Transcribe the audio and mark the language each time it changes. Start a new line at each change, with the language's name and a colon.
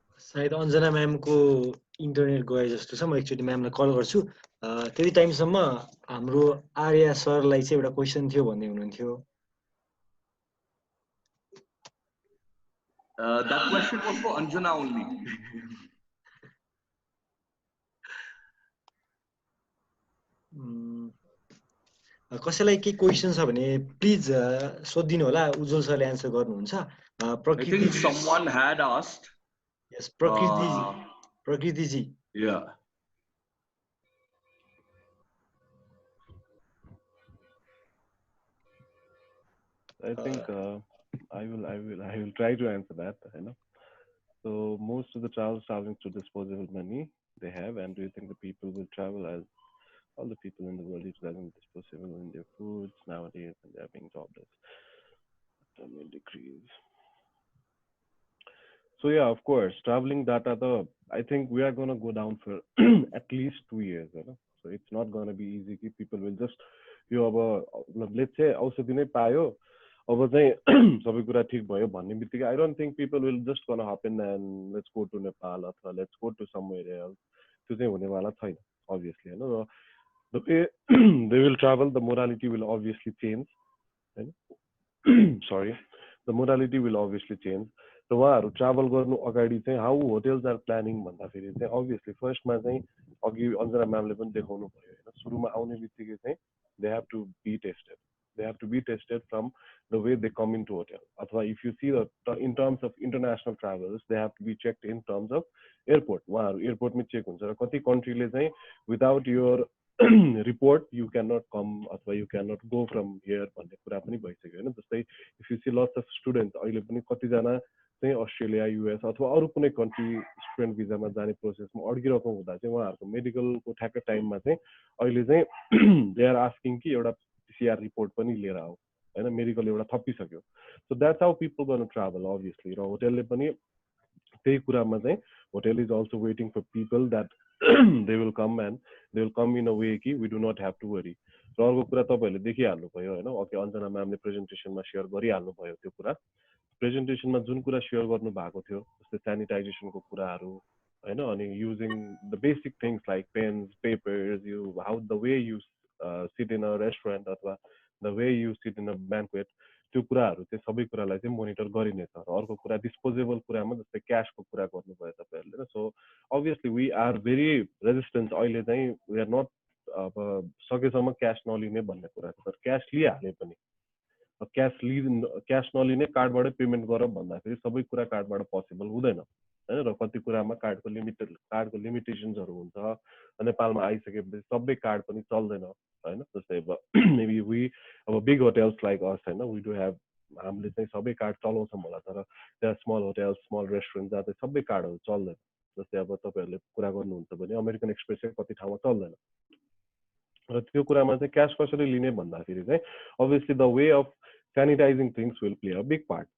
Nepali: सायद अञ्जना म्यामको इन्टरनेट गए जस्तो छ। म एकचोटि म्यामलाई कल गर्छु। त्यति टाइमसम्म हाम्रो आर्या सरलाई चाहिँ एउटा क्वेसन थियो भन्दै हुनुहुन्थ्यो।
English: That question was for Anjana only.
Nepali: कसैलाई केही क्वेसन छ भने प्लिज सोधिदिनु होला। उज्जवल सरले एन्सर गर्नुहुन्छ।
English: I think someone had asked. Yes, Prakriti ji. Yeah. I think I will try to answer that. So most of the traveling through disposable money they have, and do you think the people will travel as all the people in the world utilizing disposable in their foods nowadays, and they are being jobless? That will decrease. So yeah, of course, traveling data. I think we are gonna go down for at least 2 years. So it's not gonna be easy. People will just let's say
Nepali: औषधि नै पायो, अब चाहिँ सबै कुरा ठिक भयो भन्ने बित्तिकै
English: I don't think people will just gonna hop in and let's go to Nepal
Nepali: अथवा
English: let's go to somewhere else.
Nepali: त्यो चाहिँ हुनेवाला छैन obviously.
English: The way they will travel, the morality will obviously change. Sorry, the morality will obviously change.
Nepali: So उहाँहरु travel गर्नु अगाडि चाहिँ
English: how hotels are planning
Nepali: भन्दाखेरि चाहिँ obviously फर्स्टमा चाहिँ अघि अञ्जना म्यामले पनि देखाउनु भयो हैन, सुरुमा आउने बित्तिकै चाहिँ
English: they have to be tested. They have to be tested from the way they come into hotel.
Nepali: Athwa
English: if you see in terms of international travels, they have to be checked in terms of airport.
Nepali: उहाँहरु airport मै check हुन्छ र कति कन्ट्रीले चाहिँ
English: without your report you cannot come अथवा you cannot go from here
Nepali: भन्ने कुरा पनि भइसक्यो हैन। जस्तै if you see lots of students अहिले पनि कति जना चाहिँ अस्ट्रेलिया युएस अथवा अरु कुनै कन्ट्री स्टुडेन्ट भिजामा जाने प्रोसेसमा अड्किरहेको हुँदा चाहिँ उहाँहरुको मेडिकलको ठ्याक्कै टाइममा चाहिँ अहिले चाहिँ
English: they are asking
Nepali: कि एउटा PCR रिपोर्ट पनि लिएर आऊ हैन, मेडिकल एउटा थपिसक्यो।
English: So that's how people gonna travel obviously.
Nepali: र होटलले पनि त्यही कुरामा चाहिँ
English: Hotel is also waiting for people that they will come and they will come in a way कि we do not have to worry.
Nepali: र अर्को कुरा तपाईहरुले देखिहाल्नु भयो हैन, अघि अञ्जना म्यामले प्रेजेन्टेसनमा सेयर गरिहाल्नु भयो त्यो कुरा। प्रेजेन्टेसनमा जुन कुरा सेयर गर्नु भएको थियो जस्तै स्यानिटाइजेसनको कुराहरु हैन, अनि
English: using the basic things like pens papers, you how the way you sit in a restaurant अथवा the way you sit in a banquet,
Nepali: त्यो कुराहरु चाहिँ सबै कुरालाई चाहिँ मोनिटर गरिनेछ। र अर्को कुरा डिस्पोजेबल कुरामा जस्तै क्याशको कुरा गर्नुभयो तपाईहरुले।
English: so obviously we are very resistant
Nepali: अहिले चाहिँ
English: we are not
Nepali: अब सकेसम्म क्याश नलिने भन्ने कुरा छ। तर क्याश लिइहाले पनि क्याश नलिने कार्डबाटै पेमेन्ट गर भन्दाखेरि सबै कुरा कार्डबाट पोसिबल हुँदैन हैन। र कति कुरामा कार्डको लिमिटेसन्सहरु हुन्छ। नेपालमा आइसकेपछि सबै कार्ड पनि चल्दैन हैन। जस्तै अब
English: maybe we
Nepali: अब
English: big hotels like us
Nepali: हैन,
English: we do have
Nepali: हामीले चाहिँ सबै कार्ड चलाउँछौँ होला, तर त्यहाँ स्मल होटेल स्मल रेस्टुरेन्ट जहाँ चाहिँ सबै कार्डहरू चल्दैन। जस्तै अब तपाईँहरूले कुरा गर्नुहुन्छ भने अमेरिकन एक्सप्रेस चाहिँ कति ठाउँमा चल्दैन, र त्यो कुरामा चाहिँ क्यास कसरी लिने भन्दाखेरि चाहिँ obviously
English: The way of sanitizing things will play a big part.